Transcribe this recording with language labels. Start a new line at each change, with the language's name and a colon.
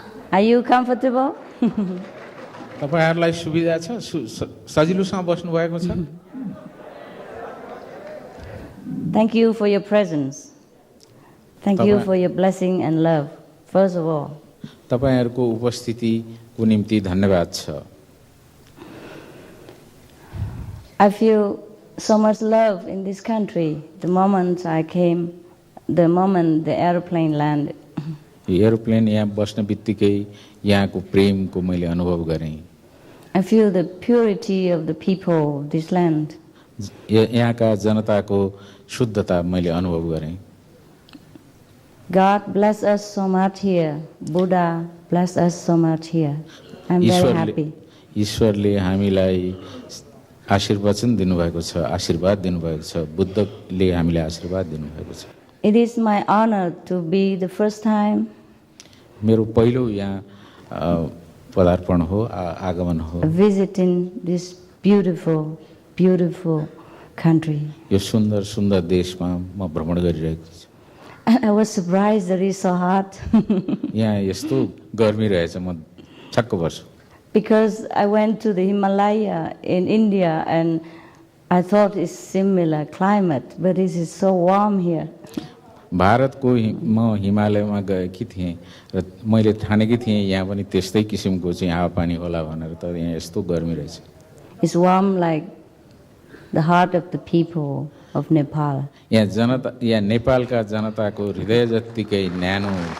English: Are you comfortable?
Nepali: तपाईहरुलाई सुविधा छ? सजिलोसँग बस्नु भएको छ?
English: Thank you for your presence. Thank you for your blessing and love. First of all.
Nepali: तपाईहरुको उपस्थितिको निम्ति धन्यवाद छ।
English: I feel so much love in this country. The moment I came, the moment the airplane landed.
Nepali: Aeroplane यहाँ बस्न बित्तिकै यहाँको प्रेमको मैले अनुभव गरेँ।
English: I feel the purity of the people of this land.
Nepali: यहाँका जनताको शुद्धता मैले अनुभव गरेँ।
English: God bless us so much here. Buddha bless us so much here. I'm very happy.
Nepali: ईश्वरले हामीलाई आशीर्वचन दिनुभएको छ, आशीर्वाद दिनुभएको छ। बुद्धले हामीलाई आशीर्वाद दिनुभएको छ।
English: It is my honor to be the first time.
Nepali: मेरो पहिलो यहाँ पदार्पण हो, आगमन हो।
English: Visiting this beautiful, beautiful country.
Nepali: यो सुन्दर सुन्दर देशमा म भ्रमण गरिरहेको छु।
English: I was surprised that it's so hot.
Nepali: यहाँ यस्तो गर्मी रहेछ, म छक्क पर्छु।
English: Because I went to the Himalaya in India and I thought it's similar climate, but it is so warm here.
Nepali: भारतको म हिमालयमा गएकी थिएँ र मैले ठानेकी थिएँ यहाँ पनि त्यस्तै किसिमको चाहिँ हावापानी होला भनेर, तर यहाँ यस्तो गर्मी रहेछ।
English: It's warm like the heart of the people of Nepal.
Nepali: यहाँ जनता, यहाँ नेपालका जनताको हृदय जत्तिकै न्यानो।